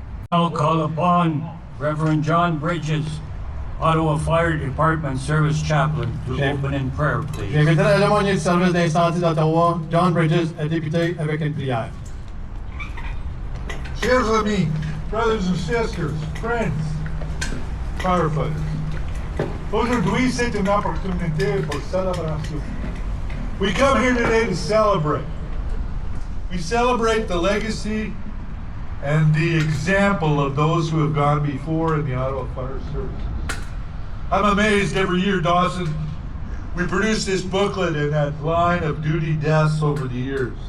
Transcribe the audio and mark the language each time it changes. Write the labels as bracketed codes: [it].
[en] I'll call upon Reverend John Bridges, Ottawa Fire Department Service Chaplain, to open in prayer, please. [fr] J'inviterai l'aumônier du service d'incendie d'Ottawa, John Bridges, à débuter avec une prière. Chers amis, [en] brothers and sisters, friends, firefighters. [fr] Aujourd'hui, c'est une opportunité pour celebration. [en] We come here today to celebrate. We celebrate the legacy and the example of those who have gone before in the Ottawa Fire Services. I'm amazed every year, Dawson, we produce this booklet and that line of duty deaths over the years.